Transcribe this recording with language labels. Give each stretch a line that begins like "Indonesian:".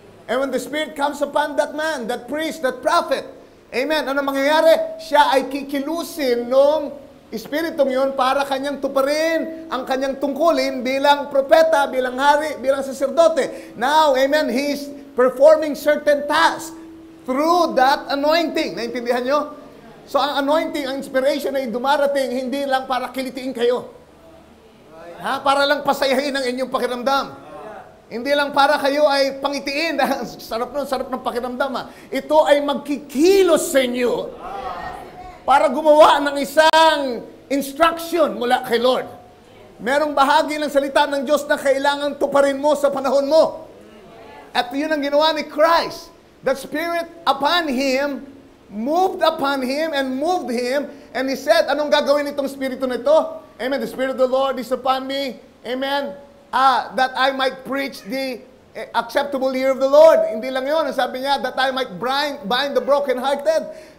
English: And when the Spirit comes upon that man, that priest, that prophet, amen,
Filipino: ano mangyayari? Siya ay kikilusin ng Espiritong yun para kanyang tuparin ang kanyang tungkulin bilang propeta, bilang hari, bilang saserdote.
English: Now, amen, he's performing certain tasks through that anointing.
Filipino: Naintindihan nyo? So, ang anointing, ang inspiration ay dumarating, hindi lang para kilitiin kayo. Para lang pasayahin ang inyong pakiramdam. Hindi lang para kayo ay pangitiin. sarap ng pakiramdam. Ito ay magkikilos sa inyo para gumawa ng isang instruction mula kay Lord. Merong bahagi ng salita ng Diyos na kailangan tuparin mo sa panahon mo. At yun ang ginawa ni Christ.
English: The Spirit upon Him, moved upon Him and moved Him. And He said,
Filipino: anong gagawin itong Espiritu na ito?
English: Amen. The Spirit of the Lord is upon me. Amen. That I might preach the acceptable year of the Lord.
Filipino: Hindi lang yun. Sabi niya,
English: that I might bind the brokenhearted,